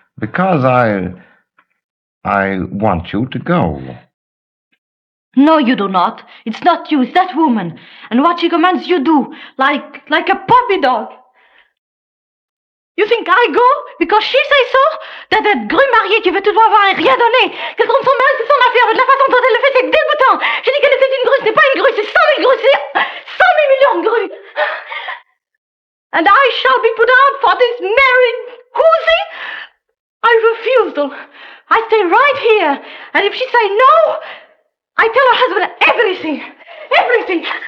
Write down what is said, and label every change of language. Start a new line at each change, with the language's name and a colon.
English: Because I want you to go. No, you do not. It's not you, it's that woman. And what she commands you do, like a puppy dog. You think I go because she says so? That
French: grue mariée qui veut tout avoir et rien donner, qu'elle trompe son mari, c'est son affaire, mais de la façon dont elle le fait, c'est dégoûtant. J'ai dit qu'elle était une grue, ce n'est pas une grue, c'est 100 000 grues, c'est 100 000 millions de grues.
English: And I shall be put out for this married whoosie? I refusal. I stay right here, and if she say no, I tell her husband everything. Everything.